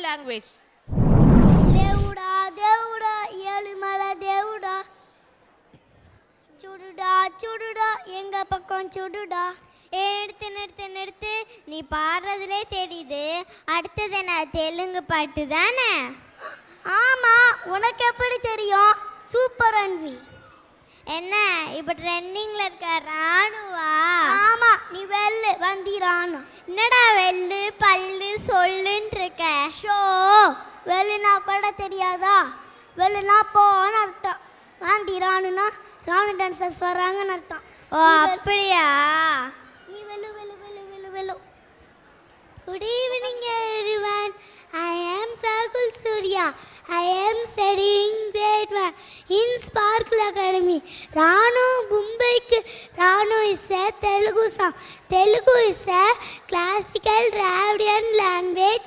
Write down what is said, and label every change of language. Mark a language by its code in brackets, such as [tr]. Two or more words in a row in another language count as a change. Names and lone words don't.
[en] language. [te] దేవుడా దేవుడా ఏలిమల దేవుడా చూడుడా చూడుడా [ta] எங்க பக்கம் [te] చూடுடா. [ta] எடுத்து நீ பாடுறதுலே தெரியுது. அடுத்தது என்ன, தெலுங்கு பாட்டு தானே? ஆமா, உனக்கு எப்படி தெரியும்? சூப்பர் அன்வி. என்ன இப்போ ட்ரெண்டிங்ல இருக்க ராணுவா? ஆமா, நீ வெள்ளு வந்தி ராணு. என்னடா வெள்ளு பல்லு சொல்லுன்னு இருக்க? ஷோ, வெள்ளுனா கூட தெரியாதா? வெள்ளுனா போன்னு அர்த்தம். வந்தி ராணுனா ராணு டான்சர்ஸ் வராங்கன்னு அர்த்தம். ஓ அப்படியா? நீ வெள்ளு வெள்ளு வெள்ளு வெள்ளு வெள்ளு. [en] Good evening everyone. I am Prakul Surya. I am studying grade 1 in Sparkle Academy. Ranu Mumbaikku. Ranu is a Telugu song. Telugu is a classical Dravidian language.